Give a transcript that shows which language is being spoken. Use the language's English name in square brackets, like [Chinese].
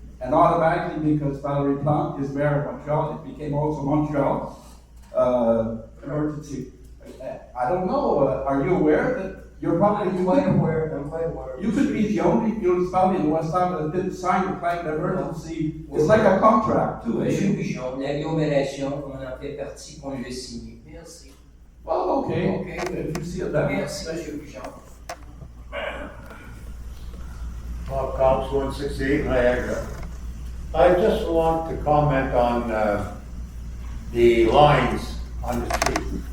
[English] And automatically, because Valerie Plante is mayor of Montreal, it became also Montreal emergency. I don't know, are you aware that you're probably... I'm quite aware. You could be the only municipality in the West Island that didn't sign the climate emergency. It's like a contract too. [French] Monsieur Pigeon, l'agglomération, on en fait partie, qu'on l'a signé. Merci. [English] Well, okay, if you see it that way. [French] Merci, Monsieur Pigeon. [English] Bob Cobbs, 168 Niagara. I just want to comment on the lines on the street.